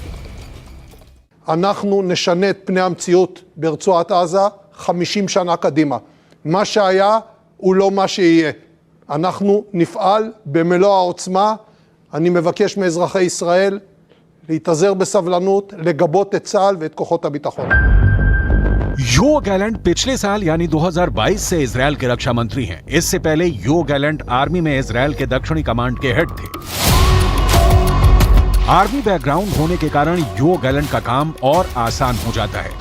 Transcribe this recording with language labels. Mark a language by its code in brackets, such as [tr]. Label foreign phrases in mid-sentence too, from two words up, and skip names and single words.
[he] אנחנו נשנה את פני המציאות ברצועת עזה 50 שנה קדימה. מה שהיה הוא לא מה שיהיה. אנחנו נפעל במלוא העוצמה. אני מבקש מאזרחי ישראל להתאזר בסבלנות, לגבות את צה"ל ואת כוחות הביטחון. [hi] यो गैलेंट पिछले साल यानी 2022 से इजराइल के रक्षा मंत्री हैं। इससे पहले यो गैलेंट आर्मी में इजराइल के दक्षिणी कमांड के हेड थे। आर्मी बैकग्राउंड होने के कारण यो गैलेंट का काम और आसान हो जाता है।